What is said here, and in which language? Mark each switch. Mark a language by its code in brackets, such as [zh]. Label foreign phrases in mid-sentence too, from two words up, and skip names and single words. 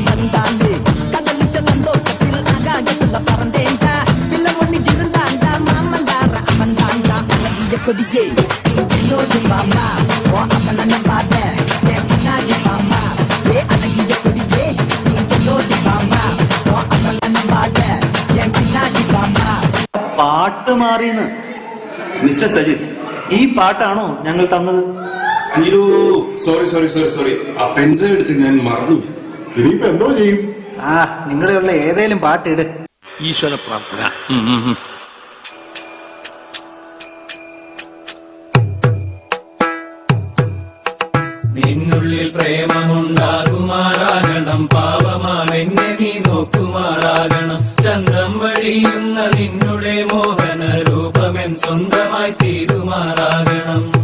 [ta] தந்தாலே கடலிச்ச சந்தோஷத்தில் ஆகாயத்துல பறந்தேன்டா பிள்ளை ஒண்ணிச்சிருந்தாண்டா மாமண்டார அவன்தாண்டா அழகிய கொடியே இன்னொரு பாம்பா ஓ அப்பன பாத்த சேப்பனாய பாம்பா ஏ அழகிய கொடியே நீ இன்னொரு பாம்பா ஓ அப்பன பாத்த சேப்பனாய பாம்பா [ml] പാട്ട് മാറിയെന്ന് മിസ്റ്റർ സജിത് ഈ പാട്ടാണോ ഞങ്ങൾ തന്നത്? അയ്യോ [en] sorry sorry sorry sorry [ml] ആ പെൻഡ്രൈവ് എടുത്ത് ഞാൻ മറന്നു. ഇനിയിപ്പോ എന്തോ ചെയ്യും? ആ നിങ്ങളുള്ള ഏതേലും പാട്ടിട്. ഈശ്വര പ്രാർത്ഥന. നിന്നുള്ളിൽ പ്രേമമുണ്ടാകുമാറാകണം പാവമാണെന്നെ നീ നോക്കുമാറാകണം ചന്തം വഴിയുന്ന നിന്നുടെ മോഹന രൂപമെൻ സ്വന്തമായി തീരുമാറാകണം.